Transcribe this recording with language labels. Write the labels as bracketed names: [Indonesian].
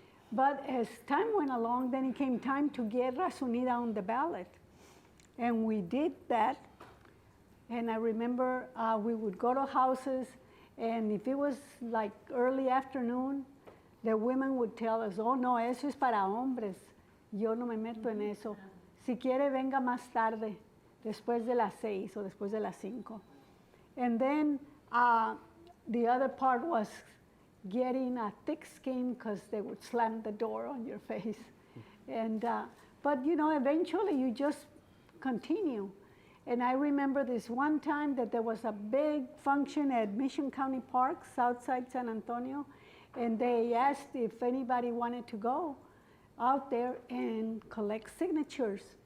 [English] But as time went along, then it came time to get Raza Unida on the ballot. And we did that. And I remember we would go to houses, And if it was like early afternoon, the women would tell us, [Spanish] oh no, eso es para hombres. Yo no me meto en eso. Si quiere, venga más tarde, después de las 6 o después de las 5. [English] And then the other part was getting a thick skin because they would slam the door on your face. And, but you know, eventually you just continue. And I remember this one time that there was a big function at Mission County Parks outside San Antonio, and they asked if anybody wanted to go out there and collect signatures.